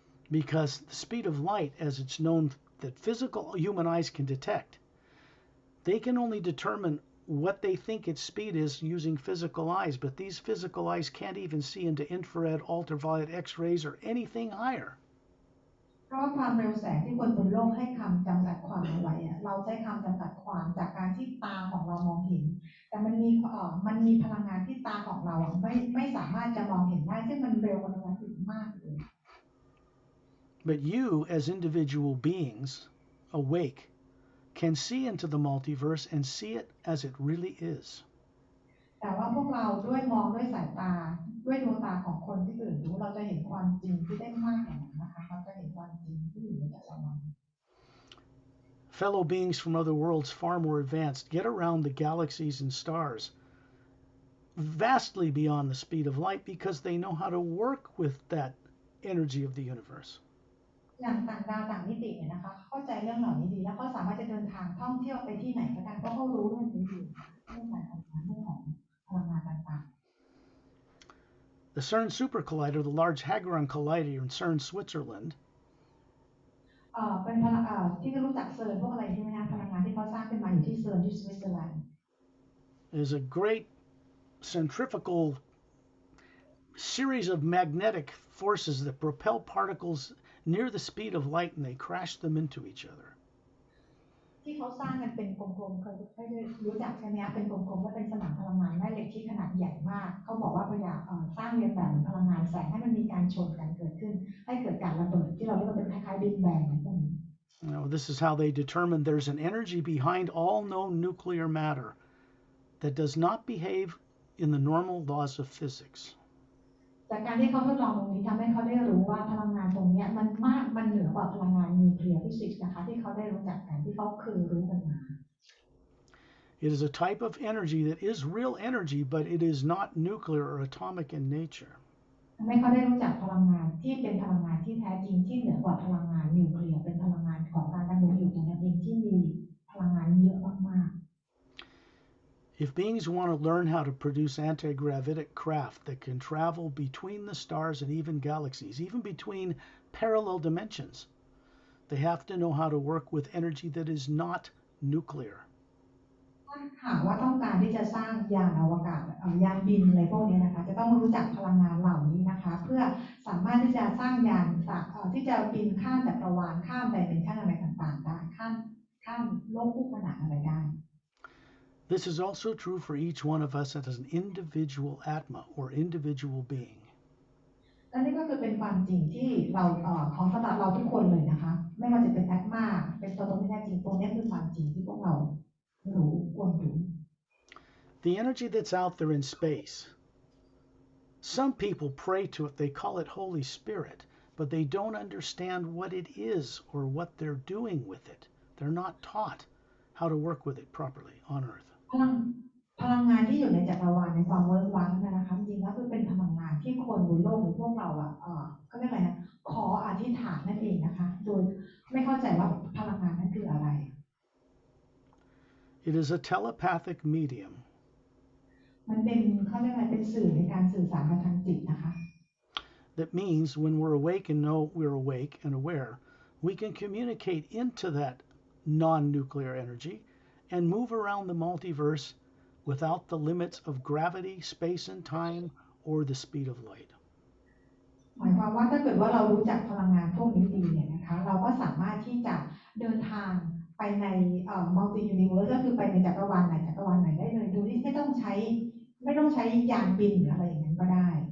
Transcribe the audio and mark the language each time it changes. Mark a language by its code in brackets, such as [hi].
[en] Because the speed of light, as it's known that physical human eyes can detect, they can only determine what they think its speed is using physical eyes, but these physical eyes can't even see into infrared, ultraviolet, X-rays, or anything higher. [th] เพราะว่าความเร็วแสงที่คนบนโลกให้คำจำกัดความเอาไว้เราใช้คำจำกัดความจากการที่ตาของเรามองเห็นแต่มันมีพลังงานที่ตาของเราไม่สามารถจะมองเห็นได้ซึ่งมันเร็วกว่านั้นอีกมากเลย [en] But you, as individual beings, awake, can see into the multiverse and see it as it really is. [th] แต่ว่าพวกเราด้วยมองด้วยสายตาด้วยดวงตาของคนที่ตื่นรู้เราจะเห็นความจริงที่ได้มากกว่านั้นนะคะเราจะเห็นความจริงที่อยู่ในแต่ละวัน [en] Fellow beings from other worlds far more advanced get around the galaxies and stars vastly beyond the speed of light because they know how to work with that energy of the universe. [th] อย่างต่างดาวต่างมิติเนี่ยนะคะเข้าใจเรื่องเหล่านี้ดีแล้วก็สามารถจะเดินทางท่องเที่ยวไปที่ไหนก็ได้เพราะเขารู้เรื่องนี้อยู่เรื่องการทำงานเรื่องของพลังงานต่าง [en] The CERN Super Collider, the Large Hadron Collider in CERN, Switzerland, [th] เป็นพลังที่รู้จักเซิร์นพวกอะไรใช่ไหมคะพลังงานที่เขาสร้างขึ้นมาอยู่ที่เซิร์นที่สวิตเซอร์แลนด์ [en] is a great centrifugal series of magnetic forces that propel particles near the speed of light and they crash them into each other. [th] ที่เขาสร้างกันเป็นกลมๆเคยได้รู้จักใช่ไหมคะเป็นกลมๆและเป็นสนามพลังงานแม่เหล็กที่ขนาดใหญ่มากเขาบอกว่าพยายามสร้างเรียนแบบเหมือนพลังงานแสงให้มันมีการชนกันเกิดขึ้นให้เกิดการระเบิดที่เราเรียกว่าเป็นคล้ายๆบิ๊กแบงอะไรพวกนี้ [en] This is how they determine there's an energy behind all known nuclear matter that does not behave in the normal laws of physics. [th] จากการที่เขาทดลองตรงนี้ทำให้เขาได้รู้ว่าพลังงานตรงนี้มันเหนือกว่าพลังงานนิวเคลียร์ฟิสิกส์นะคะที่เขาได้รู้จักกันที่เขาเคยรู้กันมา [en] It is a type of energy that is real energy, but it is not nuclear or atomic in nature. [th] ทำให้เขาได้รู้จักพลังงานที่เป็นพลังงานที่แท้จริงที่เหนือกว่าพลังงานนิวเคลียร์เป็นพลังงานของการดำรงอยู่ของมันเองที่มีพลังงานเยอะมาก [en] If beings want to learn how to produce anti-gravitic craft that can travel between the stars and even galaxies, even between parallel dimensions, they have to know how to work with energy that is not nuclear. [th] ๆถ้าหากว่าต้องการที่จะสร้างยานอวกาศยานบินอะไรพวกนี้นะคะจะต้องรู้จักพลังงานเหล่านี้นะคะเพื่อสามารถที่จะสร้างยานที่จะบินข้ามจักรวาลข้ามไดเมนชันอะไรต่างๆได้ข้ามโลกคู่ขนานอะไรได้ [en] This is also true for each one of us as an individual atma or individual being. [th] และนี่ก็คือเป็นความจริงที่เราของสำหรับเราทุกคนเลยนะคะไม่ว่าจะเป็นแอดมาเป็นตัวตนที่แท้จริงตรงนี้คือความจริงที่พวกเรารู้ควรรู้ [en] The energy that's out there in space, some people pray to it, they call it Holy Spirit, but they don't understand what it is or what they're doing with it. They're not taught how to work with it properly on Earth. [th] พลังงานที่อยู่ในจักรวาลในความเวิร์กว้างนะคะจริงๆแล้วคือเป็นพลังงานที่คนบนโลกหรือพวกเราก็เรียกอะไรนะขออธิษฐานนั่นเองนะคะโดยไม่เข้าใจว่าพลังงานนั้นคืออะไร [en] It is a telepathic medium. [th] มันเป็นเขาเรียกอะไรเป็นสื่อในการสื่อสารกันทางจิตนะคะ [en] That means when we're awake and know we're awake and aware, we can communicate into that non-nuclear energy and move around the multiverse without the limits of gravity, space and time, or the speed of light. [th] หมายความว่าถ้าเกิดว่าเรารู้จักพลังงานพวกนี้ดีเนี่ยนะคะเราก็สามารถที่จะเดินทางไปในมัลติยูนิเวิร์สก็คือไปในจักรวาลไหนจักรวาลไหนได้เลยโดยที่ไม่ต้องใช้ยานบินหรืออะไรอย่างนั้นก็ได้